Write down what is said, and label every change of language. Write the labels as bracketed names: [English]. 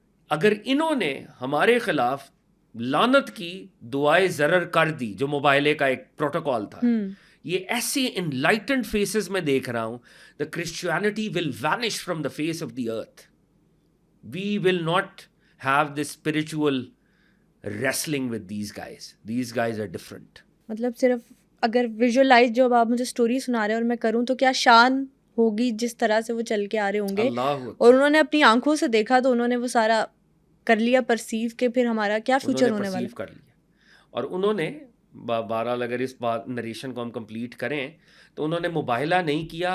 [Urdu] اگر انہوں نے ہمارے خلاف لعنت کی دعائے ضرر کر دی، جو مباہلے کا ایک پروٹوکول تھا، یہ ایسے انلائٹنڈ فیسز میں دیکھ رہا ہوں، [English] the Christianity will vanish from the face of the earth. We will not have this spiritual wrestling with these guys. These guys are different. [Urdu] مطلب صرف اگر ویژولائز جو اب آپ مجھے سٹوری سنا رہے ہیں اور میں کروں تو کیا شان ہوگی جس طرح سے وہ چل کے آ رہے ہوں گے. اور انہوں نے اپنی آنکھوں سے دیکھا تو انہوں نے وہ سارا کر لیا پرسیو کہ پھر ہمارا کیا فیوچر ہونے والا کر لیا. اور انہوں نے بہرحال اگر اس بات نریشن کو ہم کمپلیٹ کریں تو انہوں نے مباہلہ نہیں کیا.